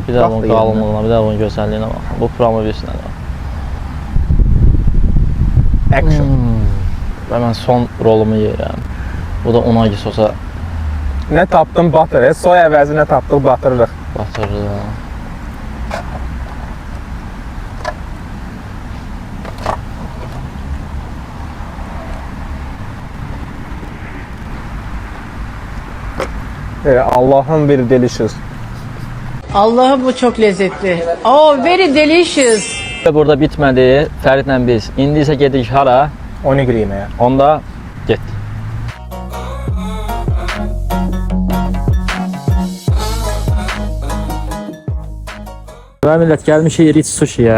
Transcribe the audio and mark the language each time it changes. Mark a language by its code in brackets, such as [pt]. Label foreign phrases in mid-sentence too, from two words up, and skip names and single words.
[az] Bir də bunun qalınlığına, bir də bunun gözəlliyinə baxın. Bu promo versinə də. Action. Və mən son rolumu yeyirəm. Bu da unagi sosa Nə tapdım batırıq, soya əvəzi nə tapdıq batırırıq. batırırıq. [tr] Allah'ın bir delicious. Allah'ım bu çok lezzetli. [en] Oh, very delicious. [az] Və burada bitmədi. Fəridlə biz. İndi isə gedirik hara? Onigiri yeməyə. Onda getdik. Və millət gəlmişik Rich Sushi'yə.